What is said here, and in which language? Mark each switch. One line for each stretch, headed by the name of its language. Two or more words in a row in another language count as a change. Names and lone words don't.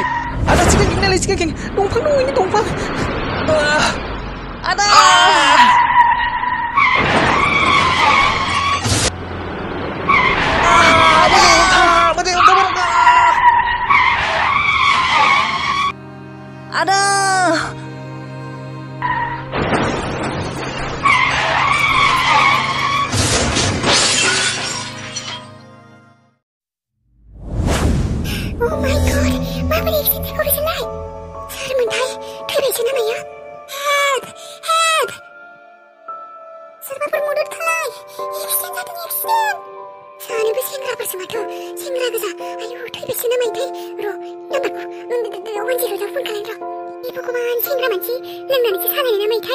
Bodo: आदा सिगां दंफां दङ इनि दंफां। आदा! Ada!
English: Oh my god!
Bodo: माबोरै एक्सिडेन्टखौ बिसोरलाय? सोरमोनथाय? थैबायसो नामा इयो? Help! सोरबाफोर मदद खालाय! एक्सिडेन्ट जादों एक्सिडेन्ट! सानैबो सेंग्राफोरसो माथो सेंग्रा गोजा। आयु थैबायसो नामायोथाय? र' नाम्बारखौ 108 फन खालायनो र'। भगबान सेंग्रा मानसि लोंनानैसो सालायनाय नामायोथाय?